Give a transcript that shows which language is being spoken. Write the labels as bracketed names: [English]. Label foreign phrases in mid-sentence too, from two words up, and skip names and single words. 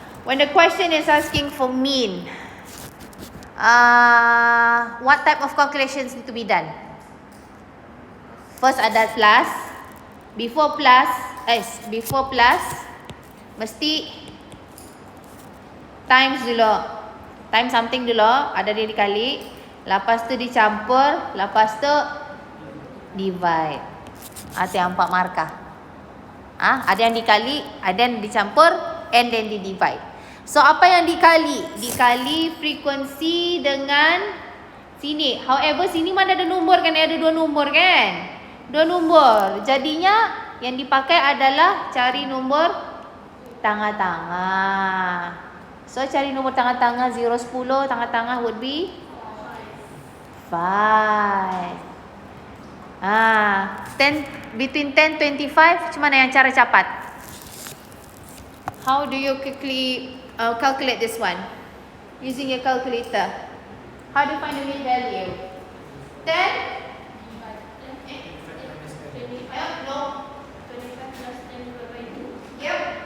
[English] When the question is asking for mean, what type of calculations need to be done? First ada plus. Before plus, [Malay] mesti times dulu. [English] Times something [Malay] dulu, ada dia dikali. Lepas tu dicampur, lepas tu divide. Ada 4 markah. Ada yang dikali, ada yang dicampur, [English] and then di divide. [Malay] So apa yang dikali? Dikali frekuensi dengan sini. [English] However, [Malay] sini mana ada nombor kan? Ada 2 nombor kan? 2 nombor. Jadinya yang dipakai adalah cari nombor tengah-tengah. So cari nombor tengah-tengah 0, 10. [English] Tengah-tengah would be 5. 10, between 10, 25. [Malay] Macam mana yang cara cepat? [English] How do you quickly calculate this one? Using your calculator. How do you find the mean value? 10? No. 25 plus 10 divided by 2. Yep.